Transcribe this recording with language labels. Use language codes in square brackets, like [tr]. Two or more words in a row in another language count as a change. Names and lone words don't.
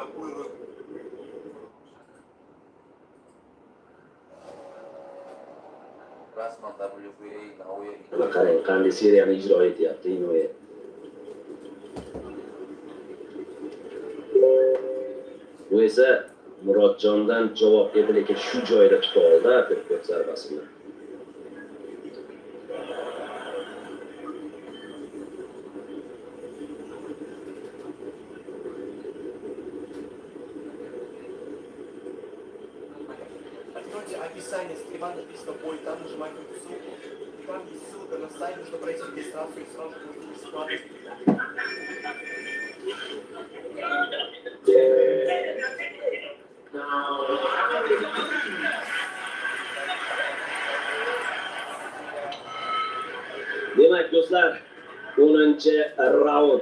[uz] Qarang, qanday seriyani ijro etyapti Inoya. Bu esa Murodjondan javob edi, lekin shu joyda tuta oldi uppercut zarbasini. [ru] Описание стрима написано бой, там нажимаете эту ссылку. И там есть ссылка на сайт, нужно пройти регистрацию и сразу можно бесплатно. [uz] Demak do'stlar, 10-raund.